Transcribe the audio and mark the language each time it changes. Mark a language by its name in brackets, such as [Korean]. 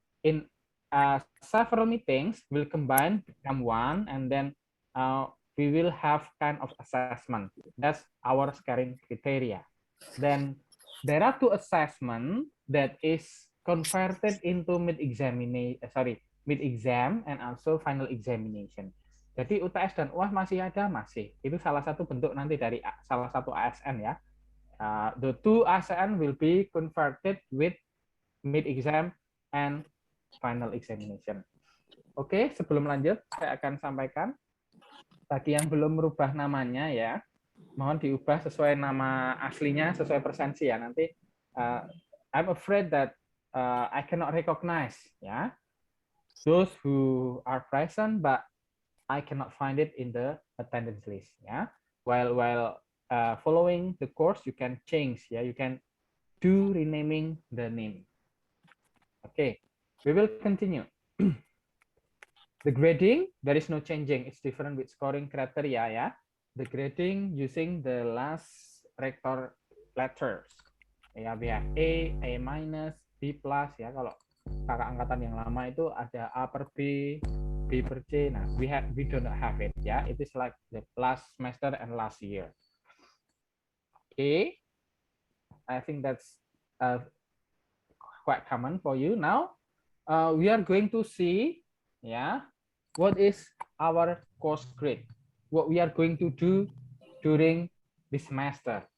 [English] In several meetings will combine become one, and then we will have kind of assessment. That's our scoring criteria. Then there are two assessment that is converted into mid exam and also final examination. [Indonesian] Jadi UTS dan UAS masih ada, masih. Itu salah satu bentuk nanti dari salah satu ASN, ya. [English] The two ASN will be converted with mid exam and final examination. [Indonesian] Oke, sebelum lanjut saya akan sampaikan bagi yang belum merubah namanya, ya, mohon diubah sesuai nama aslinya, sesuai presensi, ya. Nanti [English] I'm afraid that I cannot recognize, ya, those who are present, but I cannot find it in the attendance list. Yeah, while following the course, you can change. Yeah, you can do renaming the name. Okay, we will continue. The grading, there is no changing. It's different with scoring criteria, ya. The grading using the last rector letters. Ya, we have A minus, B plus, ya. [Indonesian] Kalau kakak angkatan yang lama itu ada A per B per C. [English] Nah, we do not have it, ya. It is like the last semester and last year. Okay, I think that's quite common for you. Now, we are going to see, yeah, what is our course grade, what we are going to do during this semester.